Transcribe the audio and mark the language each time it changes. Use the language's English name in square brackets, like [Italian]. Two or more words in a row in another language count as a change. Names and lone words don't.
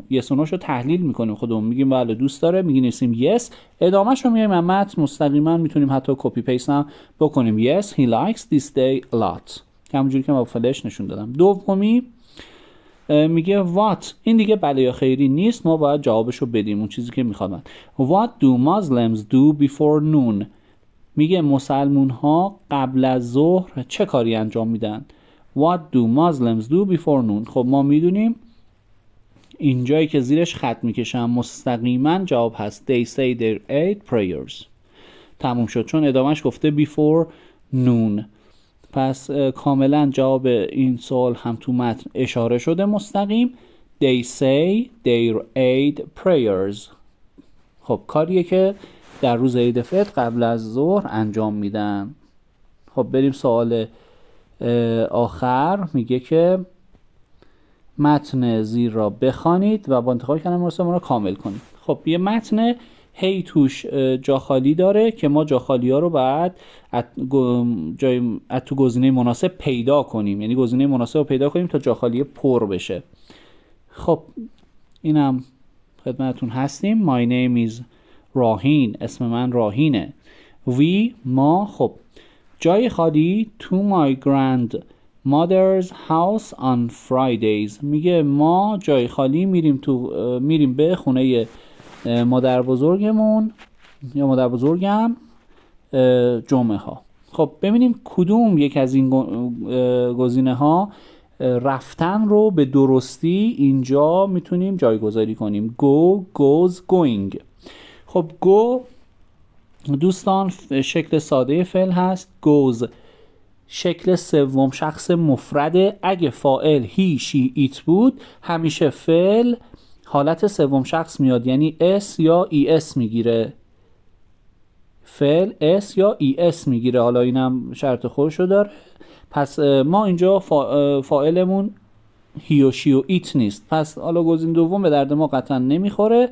[Persian] یس و نوشو تحلیل میکنیم خودمون، میگیم بله دوست داره، میگیم یس، ادامهش رو میایم متن مستقیما میتونیم حتی کپی پیست هم بکنیم. [English] یس he likes this day a lot، [Persian] همونجوری که ما فلش نشون دادم. دومی میگه what، این دیگه بله یا خیری نیست، ما باید جوابشو بدیم اون چیزی که میخوادن. [English] what do Muslims do before noon، [Persian] میگه مسلمون ها قبل از ظهر چه کاری انجام میدن. [English] what do Muslims do before noon، [Persian] خب ما میدونیم اینجایی که زیرش خط میکشم مستقیما جواب هست [English] they say their 8 prayers. [Persian] تموم شد، چون ادامهش گفته [English] before noon، [Persian] پس کاملا جواب این سوال هم تو متن اشاره شده مستقیم. [English] they say their 8 prayers، [Persian] خب کاریه که در روز عید فطر قبل از ظهر انجام میدن. خب بریم سوال آخر، میگه که متن زیر را بخوانید و با انتخاب کلمه مناسب را کامل کنید. خب یه متن هی توش جا خالی داره که ما جا خالی ها رو باید تو گزینه مناسب پیدا کنیم، یعنی گزینه مناسب رو پیدا کنیم تا جا خالی پر بشه. خب اینم خدمتتون هستیم. [English] my name is [Persian] راهین، اسم من راهینه. [English] we، [Persian] ما، خب جای خالی [English] to my grandmother's house on Fridays، [Persian] میگه ما جای خالی میریم به خونه مادر بزرگمون یا مادر بزرگم جمعه ها. خب ببینیم کدوم یک از این گزینه ها رفتن رو به درستی اینجا میتونیم جایگذاری کنیم. [English] go، goes، going. [Persian] خب go دوستان شکل ساده فعل هست، goes شکل سوم شخص مفرده. اگه فاعل [English] he، she، it [Persian] بود همیشه فعل حالت سوم شخص میاد، یعنی s یا es میگیره، فعل s یا es میگیره. حالا اینم شرط خودشو داره. پس ما اینجا فاعلمون he و she و it نیست، پس حالا گزینه دوم به درد ما قطعا نمیخوره.